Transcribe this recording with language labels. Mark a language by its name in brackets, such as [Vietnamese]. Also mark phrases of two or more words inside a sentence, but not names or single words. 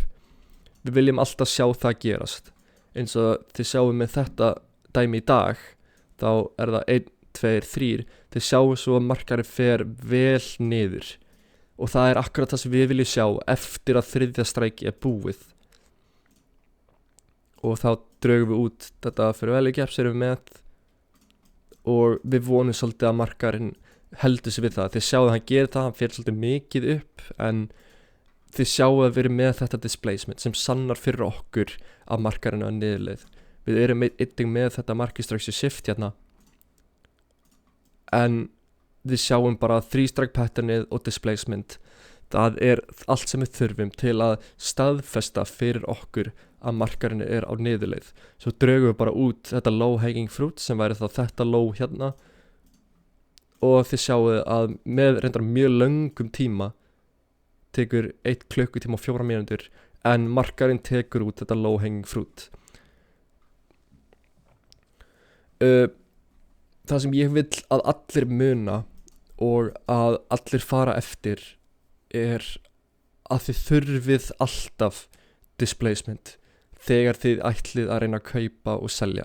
[Icelandic] Við viljum alltaf sjá það gerast. Eins og þið sjáum með þetta dæmi í dag, þá er það 1, 2, 3, þið sjáum svo að markaðurinn fer vel niður, og það er akkurat það sem við viljum sjá eftir að 3. stræki er búið. Og þá draugum við út þetta [English] fair value gap [Icelandic] sem við erum með, og við vonum svolítið að markaðurinn heldur sig við það. Þið sjáum að hann gerir það, hann fer svolítið mikið upp, en þið sjáum að við erum með þetta displacement sem sannar fyrir okkur að markaðurinn er niðurleið. Við erum einnig með þetta [English] market structure shift [Icelandic] hérna, en við sjáum bara 3 [English] strike patternið [Icelandic] og displacement. Það allt sem við þurfum til að staðfesta fyrir okkur að markarinn á niðurleið. Svo draugum við bara út þetta [English] low hanging fruit [Icelandic] sem væri þá þetta low hérna, og þið sjáuð að með reyndar mjög löngum tíma, tekur 1 klukkutíma og 4 mínútur, en markarinn tekur út þetta [English] low hanging fruit. [Icelandic] Það sem ég vill að allir muna og að allir fara eftir að þið þurfið alltaf displacement þegar þið ætlið að reyna að kaupa og selja.